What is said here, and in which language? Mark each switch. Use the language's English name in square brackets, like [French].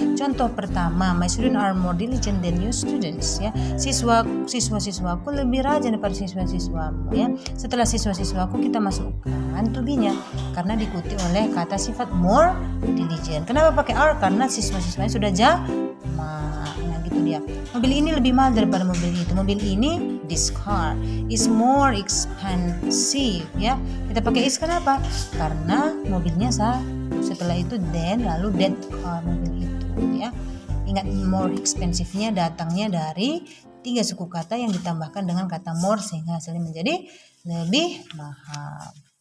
[Indonesian] Contoh pertama, [English] my students are more diligent than your students ya. [Indonesian] Siswa-siswaku lebih rajin daripada siswa-siswamu ya. Setelah siswa-siswaku kita masukkan to be-nya karena diikuti oleh kata sifat [English] more diligent. [Indonesian] Kenapa pakai are? Karena siswa-siswanya sudah jamak. Nah gitu dia. Mobil ini lebih mahal daripada mobil itu. Mobil ini, [English] this car is more expensive ya. [Indonesian] Kita pakai is kenapa? Karena mobilnya setelah itu then, lalu [English] that car, [Indonesian] mobil itu ya. Ingat more expensive-nya datangnya dari 3 suku kata yang ditambahkan dengan kata more sehingga hasilnya menjadi lebih mahal.